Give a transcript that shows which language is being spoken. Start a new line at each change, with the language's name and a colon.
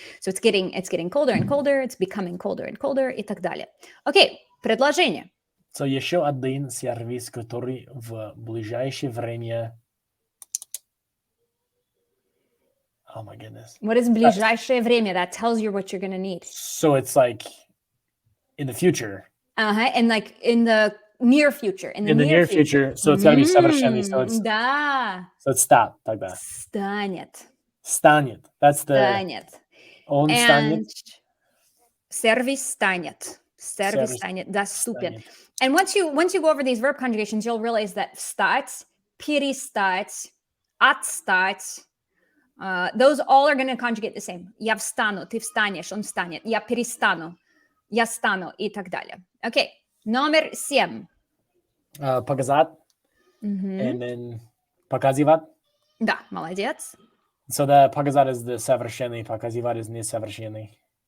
English: So it's getting colder and colder, it's becoming colder and colder
Russian: и так далее. Окей, предложение. So еще один сервис, который в ближайшее время...
English: Oh my goodness. What is ближайшее время? That tells you what you're going to need. So it's like in the future. And like in the near future. In the near future. So it's got to be совершенный. So it's,
Russian: да.
English: So it's стать тогда. Станет. That's the...
Russian: Станет. Он станет. Сервис станет. Сервис станет. Доступен.
English: And once you go over these verb conjugations, you'll realize that встать, перестать, отстать, those all are going to conjugate the same.
Russian: Я встану, ты встанешь, он встанет. Я перестану, я стану и так далее. Okay, номер 7.
English: Показать. And then показывать.
Russian: Да, молодец.
English: So the показать is the совершенный, показывать is несовершенный.